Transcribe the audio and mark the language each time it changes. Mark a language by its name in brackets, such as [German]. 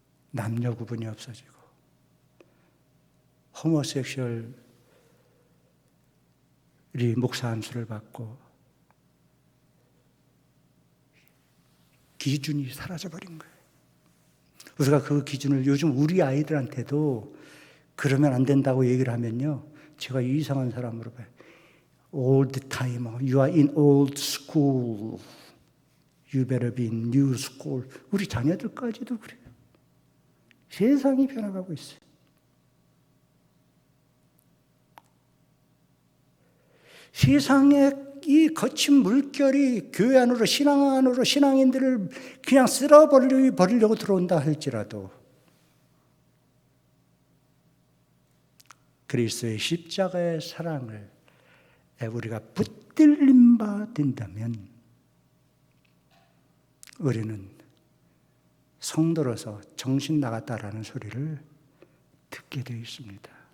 [Korean] 남녀 구분이 없어지고 호모섹슈얼이 목사 안수를 받고 기준이 사라져버린 거예요. 우리가 그 기준을 요즘 우리 아이들한테도 그러면 안 된다고 얘기를 하면요, 제가 이상한 사람으로 봐요. [English] Old timer, you are in old school. You better be in new school. [Korean] 우리 자녀들까지도 그래요. 세상이 변화가고 있어요. 세상에 이 거친 물결이 교회 안으로, 신앙 안으로 신앙인들을 그냥 쓸어버리려고 들어온다 할지라도 그리스도의 십자가의 사랑을 우리가 붙들림 바 된다면 우리는 성도로서 정신 나갔다라는 소리를 듣게 되어 있습니다.